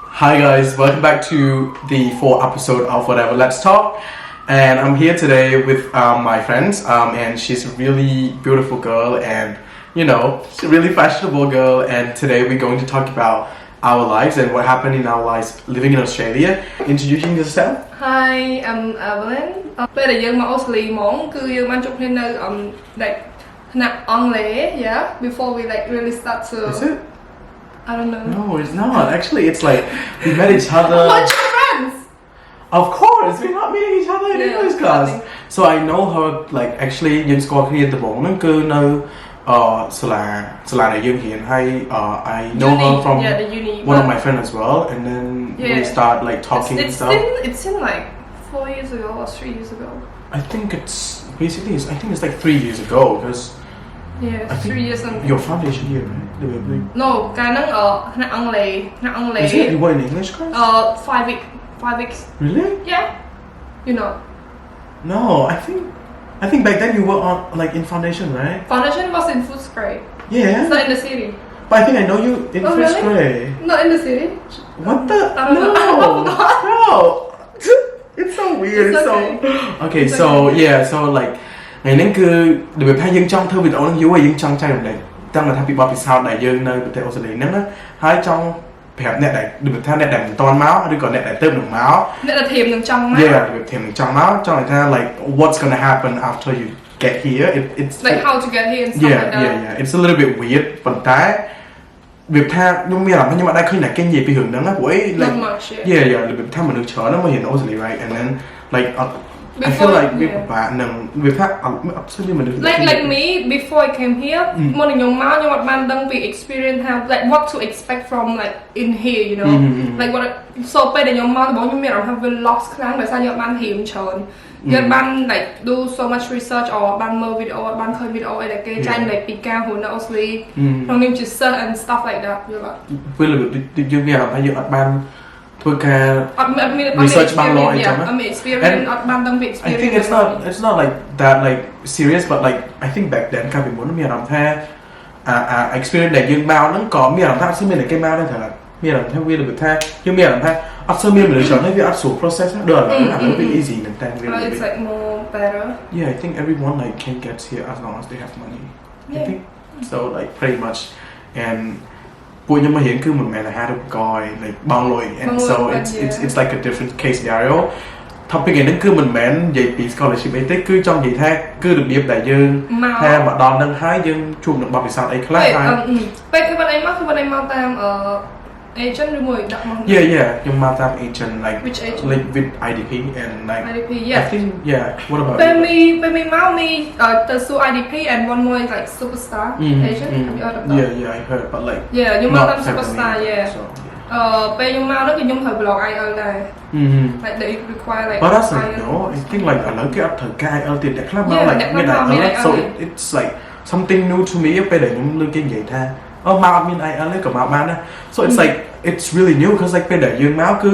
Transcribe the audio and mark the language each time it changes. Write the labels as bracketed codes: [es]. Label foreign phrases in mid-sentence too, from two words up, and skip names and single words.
[en] Hi guys, welcome back to the fourth episode of Whatever Let's Talk, and I'm here today with my friends, and she's a really beautiful girl, and she's a really fashionable girl, and today we're going to talk about our lives and what happened in our lives living in Australia. Introducing yourself. Hi, I'm Evelyne. [km] ពេលដែលយើងមកអូស្ត្រាលីហ្មងគឺយើងបានជួបគ្នានៅ like ថ្នាក់អង់គ្លេស [en] yeah before we like really start to Is it? I don't know. No, it's not. Actually, it's like we met each other. What your friends? Of course, we're not meeting each other in English class. So I know her like actually [km] យើងស្គាល់គ្នាដំបូងហ្នឹងគឺនៅសាលាដែលយើងរៀនហើយ [en] I know her from the uni. one of my friends as well, and then we start like talking and stuff. It's in like 4 years ago or 3 years ago. I think it's like 3 years ago because yeah, 3 years ago. Your foundation year, right? No, [km] កាលហ្នឹងថ្នាក់អង់គ្លេស [en] Is it? You were in English class? 5 weeks. Really? Yeah. You know. No, I think back then you were on like in foundation, right? Foundation was in first grade. Yeah. It's not in the city. But I think I know you in first grade. Not in the city. What the? I don't know. No. It's so weird. It's okay. Okay, It's so okay. yeah, so like [km] ថ្ងៃនេះគឺដូចថាយើងចង់ធ្វើវីដេអូហ្នឹងយូរហើយយើងចង់ចែករំលែកតាមថាពីបទពិសោធន៍ដែលយើងនៅប្រទេសអូស្ត្រាលីហ្នឹងណាហើយចង់ប្រាប់អ្នកដែលដូចថាអ្នកដែលមិនទាន់មកឬក៏អ្នកដែលទៅនឹងមក អ្នកដែលធៀមនឹងចង់មក [en] Yeah, [km] ធៀមនឹងចង់មកចង់ថា [en] like what's going to happen after you get here. It's like how to get here and stuff like that. Yeah. It's a little bit weird [km] ប៉ុន្តែវាថាខ្ញុំមានអារម្មណ៍ខ្ញុំអត់ដែរឃើញអ្នកគេនិយាយពីរឿងហ្នឹងណាព្រោះអី [en] like yeah [km] វាថាមនុស្សច្រើនណាស់មករៀនអូស្ត្រាលី [en] right and then like I feel like [km] វាពិបាកនឹងវាថាអត់ស្គាល់មនុស្ស [en] like me before I came here [km] មុននឹងខ្ញុំមកខ្ញុំអត់បានដឹងពី [en] experience have like what to expect from like in here you know like what so [km] ពេលដែលខ្ញុំមកដំបូងខ្ញុំមានអារម្មណ៍ថាវា lost ខ្លាំងដោយសារខ្ញុំអត់បានរៀនច្រើនយើងបាន [en] like do so much research [km] អត់បានមើលវីដេអូអត់បានឃើញវីដេអូអីដែលគេចែកលេខពីការហ៊ុននៅអូស្ត្រាលីក្នុងនាមជា [en] search and stuff like that [km] យល់អត់ ពេលយើងមានអារម្មណ៍ថាយើងអត់បានធ្វើការ research បានល្អអីចឹងណា experience អត់បានដឹងពី experience [en] I think it's not like that like serious but like I think back then [km] កាលពីមុនមានអារម្មណ៍ថាexperience ដែលយើងមកហ្នឹងក៏មានអារម្មណ៍ថាអត់ស្មានតែគេមកដែរថាមានអារម្មណ៍ថាវាដូចថាយើងមានអារម្មណ៍ថាអត់ស្មានមនុស្សច្រើនហើយវាអត់ស្រួល process ណាដូចអានេះវា easy មែនតើ [en] it's like more better yeah I think everyone like can get here as long as they have money I think so like pretty much and [km] ពួកខ្ញុំមករៀនគឺមិនមែនអាហារូបករណ៍ [en] like [km] បងលុយ [en] and so it's like a different case scenario topic [km] ហ្នឹងគឺមិនមែននិយាយពី scholarship អីទេគឺចង់និយាយថាគឺរបៀបដែលយើងថាមកដល់ហ្នឹងហើយយើងជួបនឹងបទពិសោធន៍អីខ្លះហើយ ពេលគឺបានអីមកតាមagent ឬមួយដាក់មក Yeah ខ្ញុំមកតាម agent like [en] which agent like with IDP and like IDP yeah I think yeah what about [km] ពេលមីមកមីទៅសួរ [en] IDP and one more is like superstar agent have you heard of that yeah I heard but like [km] yeah ខ្ញុំមកតាម superstar yeah ពេលខ្ញុំមកនោះគឺខ្ញុំត្រូវ blog IL ដែរ [en] like they require like but that's like no I think like [km] ឥឡូវគេអត់ត្រូវការ IL ទៀតតែខ្លះមក like មាន IL [en] so it's like something new to me [km] ពេលដែលខ្ញុំលើកគេនិយាយថាមកអត់មាន IL ទេក៏មកបានដែរ [en] so it's like it's really new because like [km] ពេលដែលយើងមកគឺ